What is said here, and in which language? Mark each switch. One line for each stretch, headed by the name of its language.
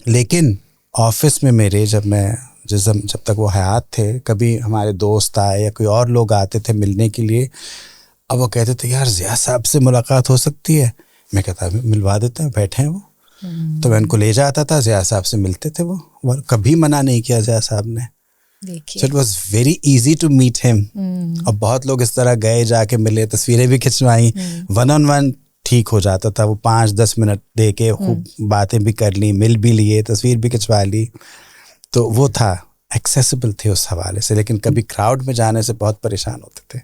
Urdu: لیکن آفس میں میرے جب تک وہ حیات تھے, کبھی ہمارے دوست آئے یا کوئی اور لوگ آتے تھے ملنے کے لیے, اب وہ کہتے تھے یار ضیاء صاحب سے ملاقات ہو سکتی ہے. میں کہتا ملوا دیتے ہیں, بیٹھے ہیں وہ. تو میں ان کو لے جاتا تھا, ضیاء صاحب سے ملتے تھے, وہ کبھی منع نہیں کیا ضیاء صاحب نے.
English: So it was very easy to meet him.
Urdu: اور بہت لوگ اس طرح گئے, جا کے ملے, تصویریں بھی کھنچوائیں, 1-on-1 ٹھیک ہو جاتا تھا. وہ 5-10 منٹ دے کے خوب باتیں بھی کر لی, مل بھی لیے, تصویر بھی کھنچوا لی. تو وہ تھا, ایکسیسیبل تھے اس حوالے سے, لیکن کبھی کراؤڈ میں جانے سے بہت پریشان ہوتے تھے.